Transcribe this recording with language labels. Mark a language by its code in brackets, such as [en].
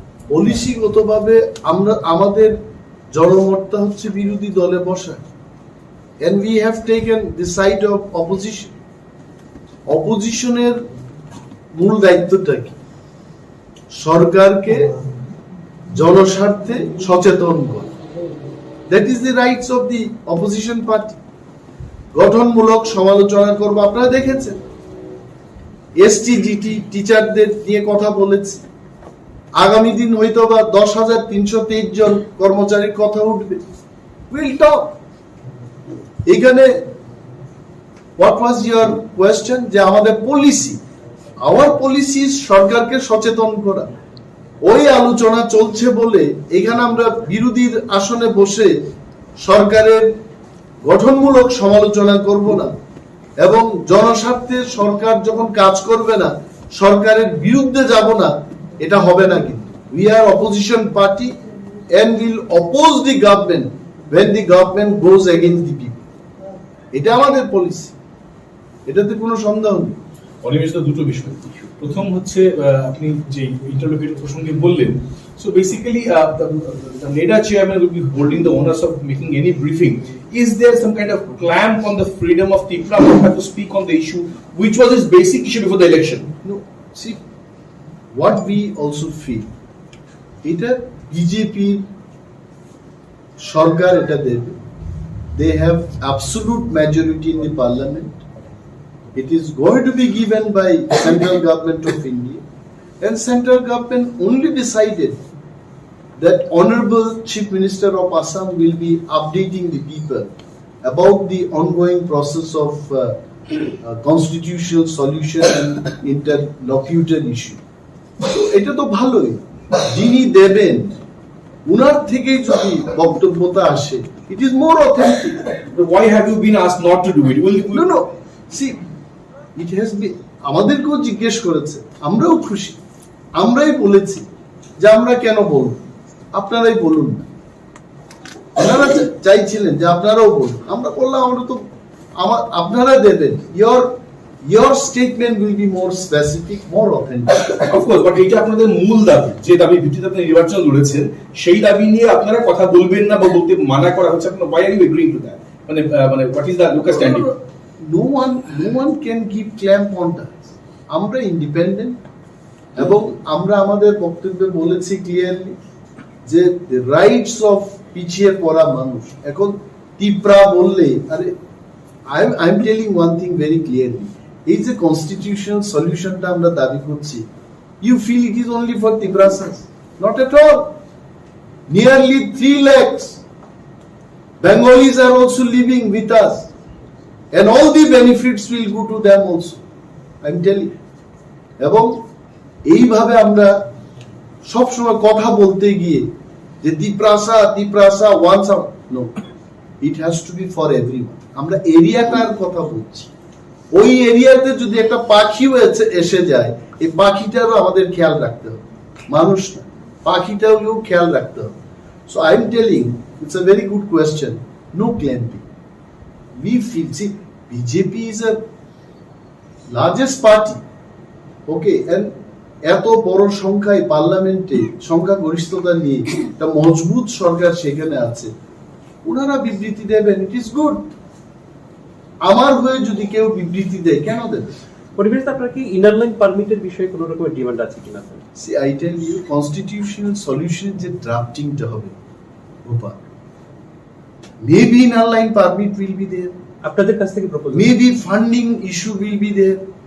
[bn] পলিসিগতভাবে আমাদের জনমতটা হচ্ছে বিরোধী দলে বসা, [en] and we have taken the side of opposition. [bn] অপোজিশনের মূল দায়িত্বটা কি? সরকারকে জনস্বার্থে সচেতন করা। [en] That is the rights of the opposition party. [bn] গঠনমূলক সমালোচনা করব। আপনারা দেখেছেন এসটিজিটি টিচারদের নিয়ে কথা বলেছি, আগামী দিন হয়তো বা 10,323 জন কর্মচারীর কথা উঠবে। [en] Will talk. [bn] এখানে [en] what was your question, [bn] যে আমাদের পলিসি, [en] our policy [bn] সরকারকে সচেতন করা। ওই আলোচনা চলছে বলে এখানে আমরা বিরোধীর আসনে বসে সরকারের গঠনমূলক সমালোচনা করব না, এবং জনস্বার্থে সরকার যখন কাজ করবে না সরকারের বিরুদ্ধে যাব না, এটা হবে না। [en] কিন্তু we are opposition party and will oppose the government when the government goes against the people. [bn] এটা আমাদের পলিসি, এটাতে কোনো সন্দেহ নেই। অনিমেষ দা, দুটো বিষয়। প্রথম হচ্ছে আপনি যে ইন্টারলোকেটর প্রসঙ্গে বললেন, [en] so basically the NEDA chairman will be holding the onus of making any briefing. Is there some kind of clamp on the freedom of TRIPURA to have to speak on the issue, which was his basic issue before the election? No, see, what we also feel, [bn] এটা BJP সরকার এটা দেবে, [en] they have absolute majority in the parliament. It is going to be given by central government of India, and central government only decided that Honorable Chief Minister of Assam will be updating the people about the ongoing process of constitutional solution and interlocutor issue. [bn] So এটা তো ভালোই, যিনি দেবেন উনার থেকে যদি বক্তব্যটা আসে, [en] it is more authentic. Why have you been asked not to do it? No, see, it has been, [bn] আমাদেরকেও জিজ্ঞেস করেছে, আমরাও খুশি, আমরাই বলেছি যে আমরা কেন বলবো, আপনারাই বলুন না। আপনারা চাইছিলেন যে আপনারাও বলুন, আমরা বললাম আমরা তো আপনারা দেবেন, [en] your statement will be more specific, more authentic. Of course, [bn] but এটা আপনাদের মূল দাবি, যে দাবির ভিত্তিতে আপনি নির্বাচন লড়েছেন, সেই দাবি নিয়ে আপনারা কথা বলবেন না বা বলতে মানা করা হচ্ছে, আপনারা [en] why are you agreeing to that? [bn] মানে [en] what is the local standing? No one can give clamp on that. [bn] আমরা ইন্ডিপেন্ডেন্ট, এবং আমরা আমাদের বক্তব্যে বলেছি ক্লিয়ারলি যে রাইটস অফ পিছিয়ে পড়া মানুষ, এখন ত্রিপুরা বললে, আরে [en] I am telling one thing very clearly, [bn] এই যে কনস্টিটিউশনাল সলিউশনটা আমরা দাবি করছি, [en] You feel it is only for ত্রিপুরাসাস, not at all. Nearly 3 lakhs Bengalis are also living with us, and all the benefits will go to them also, I am telling you. [bn] এবং এইভাবে আমরা সবসময় কথা বলতে গিয়ে যে Tripura once, [en] No, it has to be for everyone. [bn] আমরা এরিয়াটার কথা বলছি, ওই এরিয়াতে যদি একটা পাখিও এসে যায়, এই পাখিটারও আমাদের খেয়াল রাখতে হবে, মানুষ না, পাখিটাও খেয়াল রাখতে হবে। [en] So I am telling, it's a very good question. No clamping. We feel, see, BJP is a largest party, okay, and [bn] এত বড় সংখ্যায় পার্লামেন্টে সংখ্যাগরিষ্ঠতা নিয়ে একটা মজবুত সরকার সেখানে আছে, ওনারা বিবৃতি দেবেন, [en] It is good. [bn] আমার হয়ে যদি কেউ বিবৃতি দেয়, কেন দেবে? পরিবেশ আপনার কি ইনার লাইন পারমিটের বিষয়ে কোনো রকমের ডিমান্ড আছে কিনা? [en] see, I tell you, [bn] constitutional solution যে ড্রাফটিংটা হবে, [en] Gopal, maybe inner line permit will be there, [bn] আপনাদের কাছ থেকে proposal, [en] maybe funding issue will be there.